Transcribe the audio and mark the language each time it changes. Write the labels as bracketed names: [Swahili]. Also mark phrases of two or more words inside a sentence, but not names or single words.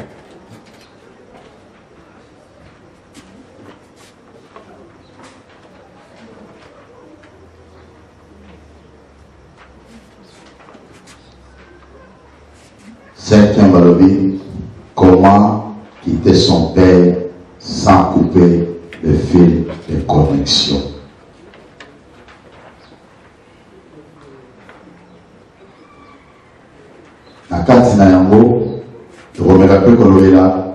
[French] Cinquième balobi, comment quitter son père sans couper le fil de connexion. [Lingala] kati na yango tokomeka mpe kolobela